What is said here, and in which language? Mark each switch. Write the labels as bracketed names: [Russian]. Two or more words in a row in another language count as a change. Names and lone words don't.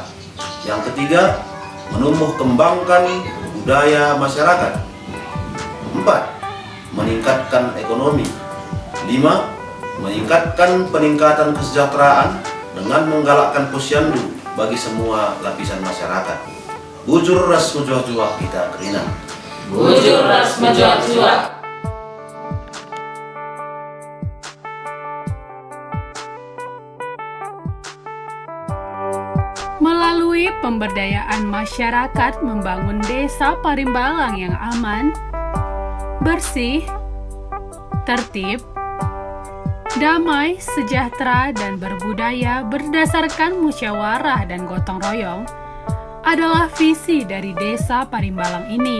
[Indonesian] Yang ketiga, menumbuh kembangkan budaya masyarakat. 4. Meningkatkan ekonomi. 5. Meningkatkan peningkatan kesejahteraan dengan menggalakkan posyandu bagi semua lapisan masyarakat. [Batak Karo] Bujur ras menjua-jua kita kerina. Bujur ras menjua-jua. [Indonesian] Melalui pemberdayaan masyarakat membangun Desa Parimbalang yang aman, bersih, tertib, damai, sejahtera, dan berbudaya berdasarkan musyawarah dan gotong royong adalah visi dari Desa Parimbalang ini.